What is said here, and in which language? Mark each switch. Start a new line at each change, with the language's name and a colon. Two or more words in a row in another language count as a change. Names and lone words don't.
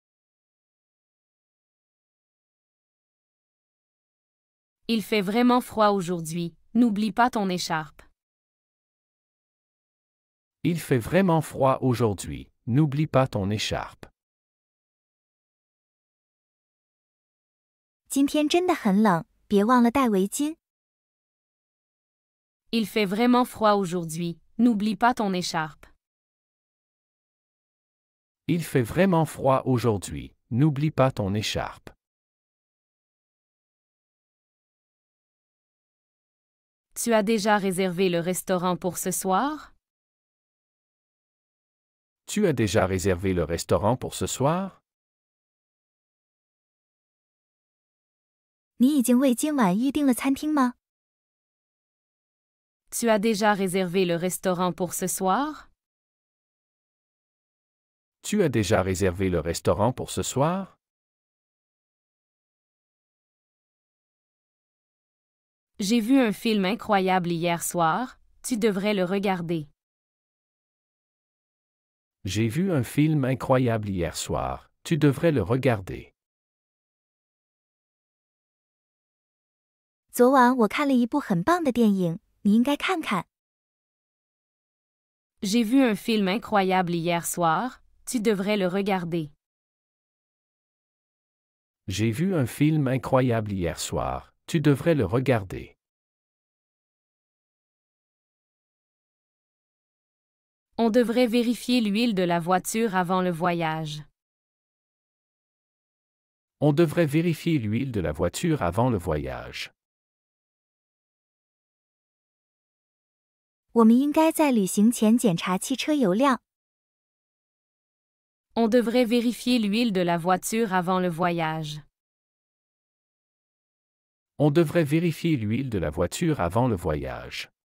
French: Il fait vraiment froid aujourd'hui. N'oublie pas ton écharpe. Il fait vraiment froid aujourd'hui. N'oublie pas ton écharpe.
Chinese: 今天真的很冷，别忘了带围巾。
French: Il fait vraiment froid aujourd'hui. N'oublie pas ton écharpe. Il fait vraiment froid aujourd'hui. N'oublie pas ton écharpe. Tu as déjà réservé le restaurant pour ce soir? Tu as déjà réservé le restaurant pour ce soir?
Chinese: 你已经为今晚预订了餐厅吗？
French: Tu as déjà réservé le restaurant pour ce soir? Tu as déjà réservé le restaurant pour ce soir? J'ai vu un film incroyable hier soir. Tu devrais le regarder. J'ai vu un film incroyable hier soir. Tu devrais le regarder.
Chinese: 昨晚我看了一部很棒的电影，你应该看看。
French: J'ai vu un film incroyable hier soir. Tu devrais le regarder. J'ai vu un film incroyable hier soir. Tu devrais le regarder. On devrait vérifier l'huile de la voiture avant le voyage. On devrait vérifier l'huile de la voiture avant le voyage.
Chinese: 我们应该在旅行前检查汽车油量。
French: On devrait vérifier l'huile de la voiture avant le voyage. On devrait vérifier l'huile de la voiture avant le voyage.